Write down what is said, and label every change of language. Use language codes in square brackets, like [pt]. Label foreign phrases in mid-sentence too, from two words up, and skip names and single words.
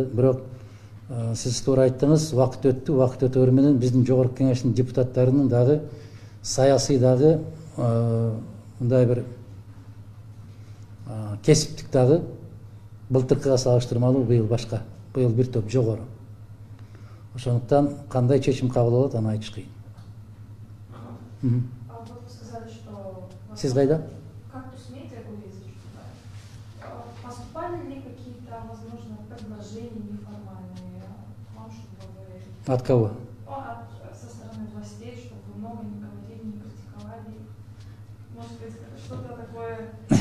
[ky] Бирок сиз туура айттыңыз, убакыт өттү, убакыт өтөөр менен биздин жогорку кеңештин депутаттарынын дагы саясий дагы мындай бир кесиптик дагы былтыркыга салыштырмалуу быйыл башка, быйыл бир топ жогору. Ошондуктан кандай чечим кабыл болот, аны айтыш кыйын. Сиз кайда? [ru] От кого? Со стороны властей, чтобы много не говорили, не критиковали. Может быть, что-то такое.